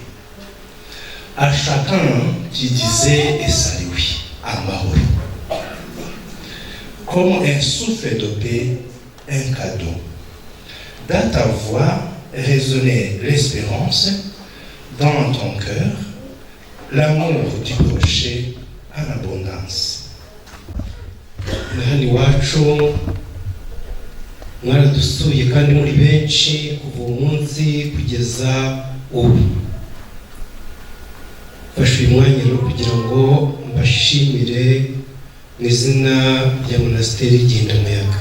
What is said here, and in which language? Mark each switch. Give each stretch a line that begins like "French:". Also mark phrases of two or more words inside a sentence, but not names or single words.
French: À chacun, tu disais et saluais, Amahoro. Comme un souffle de paix, un cadeau. Dans ta voix résonnait l'espérance, dans ton cœur, l'amour du prochain en abondance.
Kinyarwanda: Nahani wacu mwaradusuye kandi muri benshi kuva umunsi kugeza ubu. Fashe uyu mwanya rero kugira ngo mbashimire mu izina rya monasteri Gindamuyaga.